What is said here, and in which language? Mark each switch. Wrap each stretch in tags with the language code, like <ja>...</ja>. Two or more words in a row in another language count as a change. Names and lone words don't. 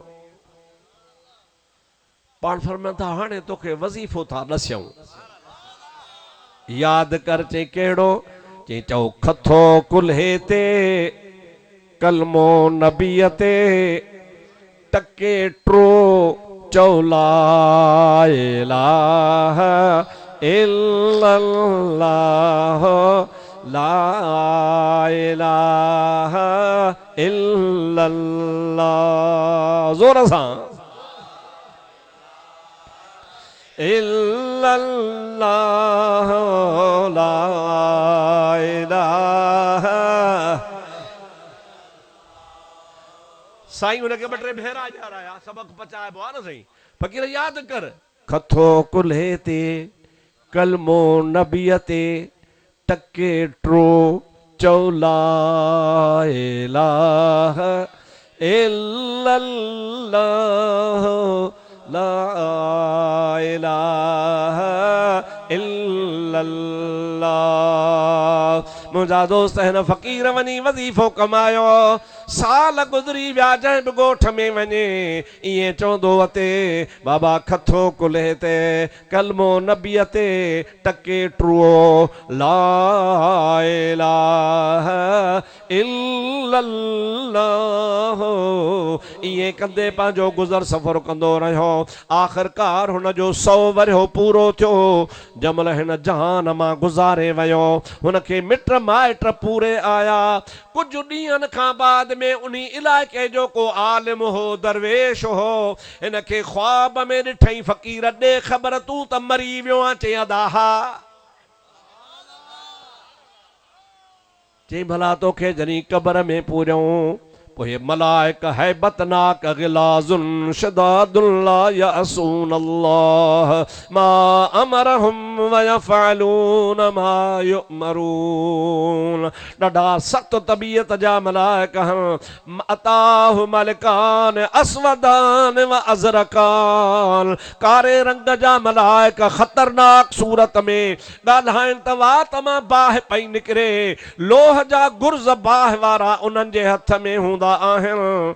<sd>पाण फरमाइनि था हाणे तोखे वज़ीफ़ो था ॾसियूं, यादि कर। चई कहिड़ो? चई चओ खथो कुल्हे ते कलमो नबीअ ते टके ट्रो चओ</sd> <ar>لا إله إلا الله لا إله إلا الله.</ar> <sd>ज़ोर सां</sd> <ar>إلا الله لا إله.</ar> <sd>साईं उनखे 2-3 भेरा ॼाणाया, सबक पचाइबो आहे न साईं। फ़कीर यादि कर, खथो कुल्हे ते कलमो नबीअ ते टके ट्रो चओ</sd> <ar>لا إله إلا الله لا إله إلا الله.</ar> <sd>मुंहिंजा दोस्त हिन फ़कीर वञी वज़ीफ़ो कमायो, साल गुज़री विया, जंहिं बि ॻोठ में वञे ईअं चवंदो अते बाबा खथो कुल्हे ते कलमो नबीअ ते टके ट्रुओ</sd> <ar>لا إله إلا الله.</ar> <sd>ईअं कंदे पंहिंजो गुज़र सफ़र कंदो रहियो। आख़िरकार हुनजो 100 वरियो पूरो थियो। जमल हिन जहान मां गुज़ारे वियो, हुनखे मिट माइट पूरे आया। कुछ ॾींहंनि खां बाद में उन इलाइक़े जो को आलिम हो, दरवेश हो, हिनखे ख्वाब में ॾिठई फ़कीर ॾे ख़बर तूं त मरी वियो आहे। चई अदा हा। चई भला तोखे जॾहिं क़बर में पूरियऊं पोइ मलाइक हैबतनाक</sd> <ar>غلاظ شداد لا يعصون الله ما أمرهم ويفعلون ما يؤمرون.</ar> <sd>ॾाढा सख़्त तबीयत जा मलाइक</sd> <ar>أتاه ملكان أسودان وأزرقان.</ar> <sd>कारे रंग जा मलाइक ख़तरनाक सूरत में ॻाल्हाइनि त वात मां बाहि पई निकिरे। लोह जा गुर्ज़ बाहि वारा उन्हनि जे हथ में हूंदा आहिनि।</sd>